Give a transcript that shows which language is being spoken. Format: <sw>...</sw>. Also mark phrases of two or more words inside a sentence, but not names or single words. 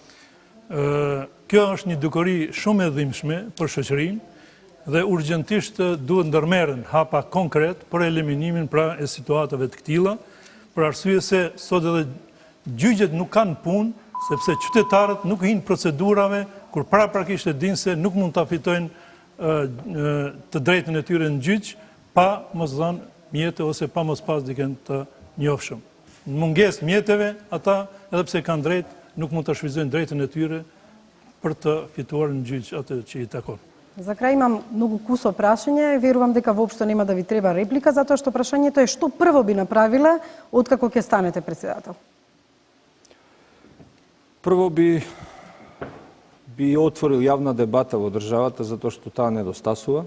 <sq>Kjo është një dukuri shumë e dhimbshme për shoqërinë dhe urgjentisht duhet ndërmerren hapa konkret për eliminimin pra e situatave të këtilla, për arsye se sot edhe gjyqet nuk kanë punë, sepse qytetarët nuk hinë procedurave kur paraprakisht e dinë se nuk mund ta fitojnë të drejtën e tyre në gjyq pa mos dhënë mjete ose pa mos pas dikën të njofshëm. Në mungesë mjeteve, ata edhe pse kanë drejt, nuk mund të shfrytëzojnë drejtën e tyre për të fituar në gjyq atë që i takon.</sq> <mk>За крај имам многу кусо прашање, верувам дека воопшто нема да ви треба реплика, затоа што прашањето е што прво би направиле откако ќе станете председател? Прво би отворил јавна дебата во државата затоа што таа недостасува.</mk>